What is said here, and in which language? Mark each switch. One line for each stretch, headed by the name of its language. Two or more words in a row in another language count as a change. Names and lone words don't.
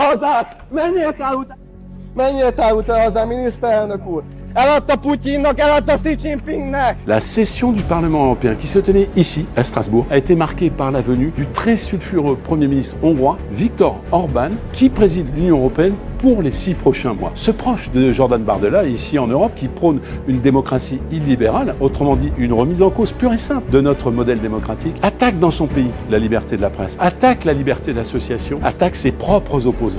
Hungarian: szavazás! Menjél el hozzá, miniszterelnök úr! Eladta Putyinnak, eladta Xi Jinpingnek!
French: La session du Parlement européen qui se tenait ici, à Strasbourg, a été marquée par la venue du très sulfureux Premier ministre hongrois, Viktor Orbán, qui préside l'Union européenne pour les 6 prochains mois. Ce proche de Jordan Bardella, ici en Europe, qui prône une démocratie illibérale, autrement dit une remise en cause pure et simple de notre modèle démocratique, attaque dans son pays la liberté de la presse, attaque la liberté d'association, attaque ses propres opposants.